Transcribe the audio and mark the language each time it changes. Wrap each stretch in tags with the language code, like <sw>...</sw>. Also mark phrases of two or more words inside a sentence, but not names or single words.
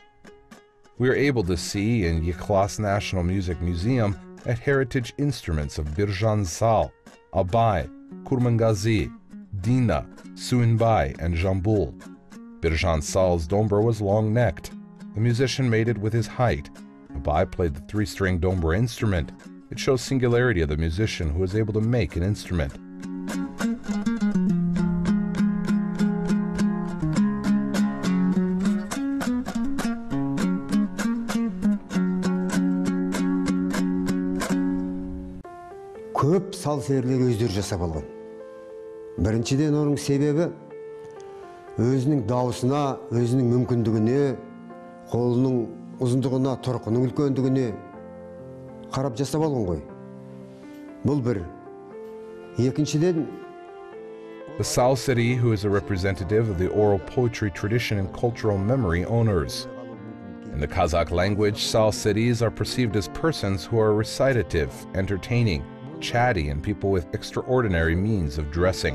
<en>We are able to see in Yeklas National Music Museum at heritage instruments of Birjan Sal, Abay, Kurmangazi, Dina, Suinbai, and Jambul. Birjan Sal's dombra was long-necked. The musician made it with his height. Abay played the three-string dombra instrument. It shows singularity of the musician who is able to make an instrument.</en> <kk>Көп сал серілер өздері жасап алған. Біріншіден оның себебі өзінің дауысына, өзінің мүмкіндігіне, қолының ұзындығына, тұрқының үлкендігіне қарап жасап алған ғой. Бұл бір. Екіншіден,</kk> <en>the Sal Seri, who is a representative of the oral poetry tradition and cultural memory owners. In the Kazakh language, Sal Seris are perceived as persons who are recitative, entertaining, chatty, and people with extraordinary means of dressing.</en>